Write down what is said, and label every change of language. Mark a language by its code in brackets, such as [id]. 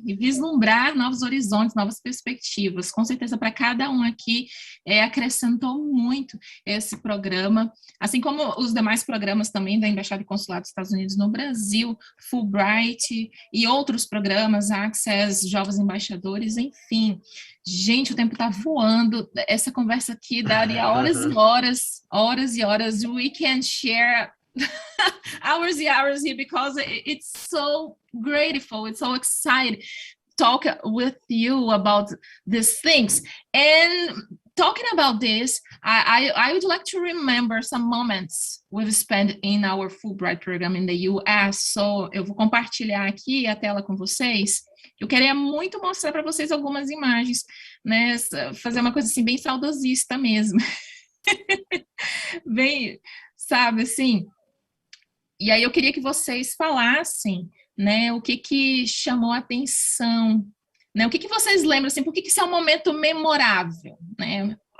[pt] E vislumbrar novos horizontes, novas perspectivas. Com certeza, para cada um aqui, acrescentou muito esse programa, assim como os demais programas também da Embaixada e Consulado dos Estados Unidos no Brasil, Fulbright e outros programas, Access, Jovens Embaixadores, enfim. Gente, o tempo está voando. Essa conversa aqui daria horas e horas, horas e horas. [en] We can share hours and hours here because it's so grateful, it's so exciting talk with you about these things. And talking about this, I would like to remember some moments we've spent in our Fulbright program in the US. [pt] So eu vou compartilhar aqui a tela com vocês. Eu queria muito mostrar para vocês algumas imagens, né? Fazer uma coisa assim bem saudosista mesmo. Bem, sabe, assim. E aí eu queria que vocês falassem, né, o que chamou a atenção, né, o que vocês lembram, assim, por que isso é um momento memorável, né?